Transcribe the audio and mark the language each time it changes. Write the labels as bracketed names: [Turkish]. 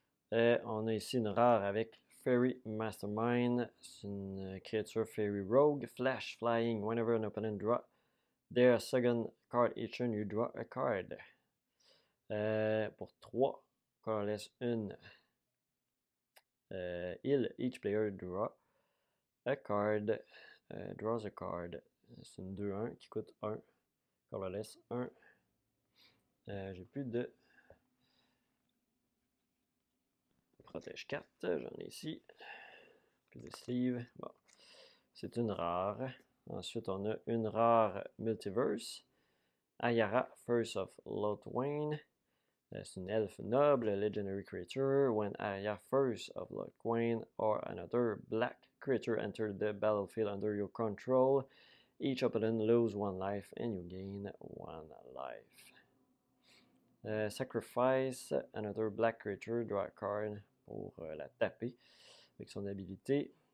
[French] On a ici une rare avec Fairy Mastermind. C'est une créature Fairy Rogue. [English] Flash Flying. Whenever an opponent draw their second card each turn, you draw a card. [French] Pour 3, colorless, une île. [English] Each player draw a card. Draws a card. [French] C'est une 2-1 qui coûte 1. Colorless, 1. J'ai plus de protège 4. J'en ai ici. Plus de sleeve. Bon. C'est une rare. Ensuite, on a une rare Multiverse. Ayara, First of Lotwain. C'est une elfe noble, legendary creature. [English] When Ayara, First of Lotwain or another black creature enter the battlefield under your control, each opponent lose 1 life and you gain 1 life. Sacrifice another black creature, draw a card [French] pour la taper avec son habilité.